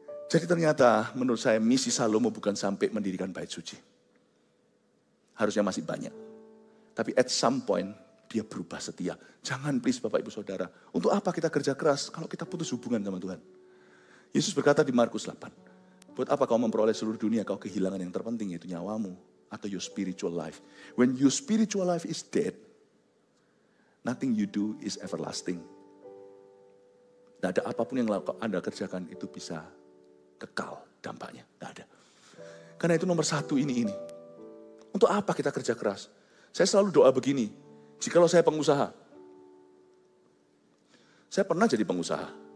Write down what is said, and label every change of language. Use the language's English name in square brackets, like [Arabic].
[Indonesian] Jadi ternyata menurut saya misi Salomo bukan sampai mendirikan bait suci. Harusnya masih banyak. Tapi [English] at some point [Indonesian] dia berubah setia. Jangan [English] please [Indonesian] Bapak Ibu Saudara, untuk apa kita kerja keras kalau kita putus hubungan sama Tuhan? Yesus berkata di Markus 8, buat apa kau memperoleh seluruh dunia, kau kehilangan yang terpenting yaitu nyawamu. Atau [English] your spiritual life. When your spiritual life is dead, nothing you do is everlasting. [Indonesian] Tidak ada apapun yang Anda kerjakan itu bisa kekal dampaknya. Tidak ada. Karena itu nomor satu ini. Untuk apa kita kerja keras? Saya selalu doa begini, jikalau saya pengusaha. Saya pernah jadi pengusaha.